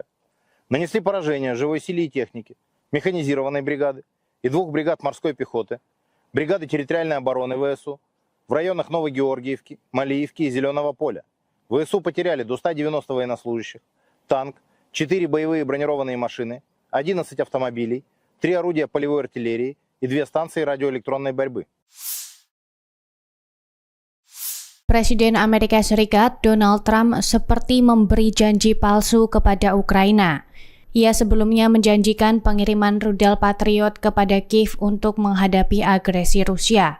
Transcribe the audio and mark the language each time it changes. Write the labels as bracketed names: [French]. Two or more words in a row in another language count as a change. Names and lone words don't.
[Russian] Нанесли поражение живой силе и технике, механизированной бригады и 2 бригад морской пехоты, бригады территориальной обороны ВСУ в районах Новогеоргиевки, Малиевки и Зеленого поля. ВСУ потеряли до 190 военнослужащих, танк, 4 боевые бронированные машины, 11 автомобилей, 3 орудия полевой артиллерии и 2 станции радиоэлектронной борьбы. [Indonesian] Presiden Amerika Serikat Donald Trump seperti memberi janji palsu kepada Ukraina. Ia sebelumnya menjanjikan pengiriman rudal Patriot kepada Kiev untuk menghadapi agresi Rusia.